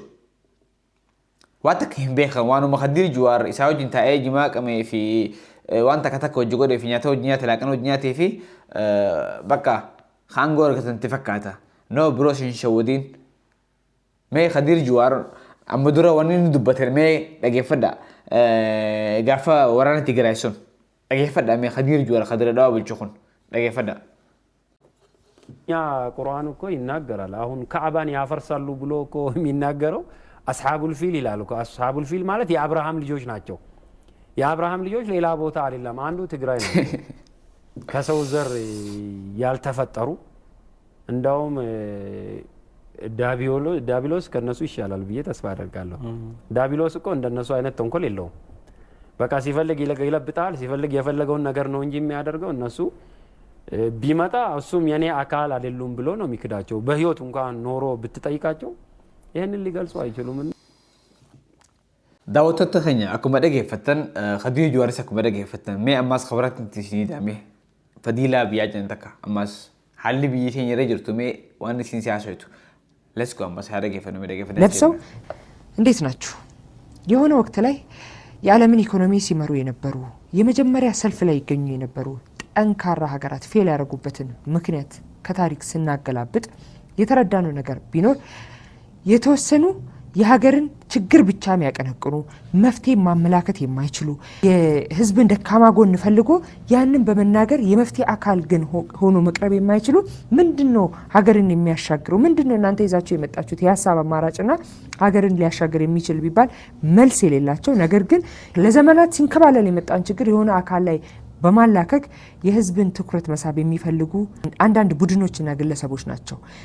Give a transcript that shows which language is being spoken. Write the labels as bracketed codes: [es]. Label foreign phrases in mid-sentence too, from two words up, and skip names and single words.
[om] Waan takka hin beekan waanuma Khadiir Jawaar isaa wajjin taa'ee jimaa qamee fi waan takka takka hojii godhee fi nyaata hojii nyaate laaqana hojii nyaatee fi bakka haangoo argatantti fakkaata. No biroos hin shawwadiin. Mee Khadiir Jawaar amma dura waan inni dubbate mee dhageeffadha. Gaafa waraana Tigraay sun dhageeffadha mee Khadiir Jawaar Khadiir Dhawaa bulchu kun dhageeffadha. [am] ያ ቁርአን እኮ ይናገራል አሁን ካዕባን ያፈርሳሉ ብሎ እኮ የሚናገረው አስሐቡል ፊል ይላል እኮ አስሐቡል ፊል ማለት የአብርሃም ልጆች ናቸው የአብርሃም ልጆች ሌላ ቦታ አይደለም አንዱ ትግራይ ነው ከሰው ዘር ያልተፈጠሩ እንደውም ዳቢሎስ ከነሱ ይሻላል ብዬ ተስፋ አደርጋለሁ ዳቢሎስ እኮ እንደነሱ አይነት ተንኮል የለውም በቃ ሲፈልግ ይለብጣል ሲፈልግ የፈለገውን ነገር ነው እንጂ የሚያደርገው እነሱ ቢመጣ እሱም የኔ አካል አይደሉም ብሎ ነው የሚክዳቸው በህይወት እንኳን ኖሮ ብትጠይቃቸው ይሄንን ሊገልጹ አይችሉም [om] daawwattoota keenya akkuma dhageeffatan Khadiir Jawaaris akkuma dhageeffatan mee ammaas khabaratti isin hidhame fadiilaa biyyaa jiran takka ammaas haalli biyyi keenya irra jirtu mee waan isin siyaasaitu [en] let's go [om] ammaas haa dhageeffannu mee dhageeffannu [am] ለብሰው እንዴት ናችሁ የሆነ ወቅት ላይ የዓለምን ኢኮኖሚ ሲመሩ የነበሩ የመጀመሪያ ሰልፍ ላይ ይገኙ የነበሩ ጠንካራ ሀገራት ፌል ያደረጉበትን ምክንያት ከታሪክ ስናገላብጥ የተረዳነው ነገር ቢኖር የተወሰኑ የሀገርን ችግር ብቻ የሚያቀነቅኑ መፍትሄ ማመላከት የማይችሉ የህዝብን ደካማ ጎን ፈልጎ ያንን በመናገር የመፍትሄ አካል ግን ሆኖ መቅረብ የማይችሉ ምንድነው ሀገርን የሚያሻግረው ምንድነው እናንተ ይዛችሁ የመጣችሁት የሀሳብ አማራጭና ሀገርን ሊያሻግር የሚችል ቢባል መልስ የሌላቸው ነገር ግን ለዘመናት ሲንከባለል የመጣን ችግር የሆነ አካል ላይ በማላከክ የህዝብን ትኩረት መሳብ የሚፈልጉ አንዳንድ ቡድኖችና ግለሰቦች ናቸው።